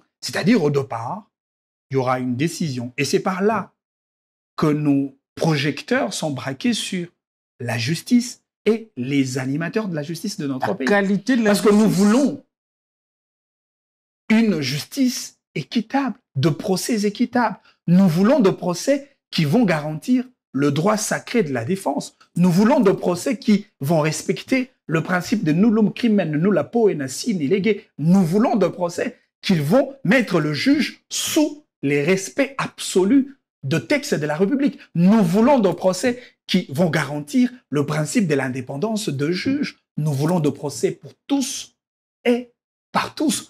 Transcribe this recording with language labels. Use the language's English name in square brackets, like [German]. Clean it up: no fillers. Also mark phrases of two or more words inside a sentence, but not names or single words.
[French] C'est-à-dire, au départ, il y aura une décision. Et c'est par là que nos projecteurs sont braqués sur la justice et les animateurs de la justice de notre pays. Qualité de la Parce que nous voulons une justice équitable, de procès équitables. Nous voulons de procès qui vont garantir le droit sacré de la défense. Nous voulons de procès qui vont respecter le principe de [Latin] nullum crimen nulla poena sine lege. [French] Nous voulons de procès qui vont mettre le juge sous les respects absolus de textes de la République. Nous voulons de procès qui vont garantir le principe de l'indépendance de juge. Nous voulons de procès pour tous et par tous.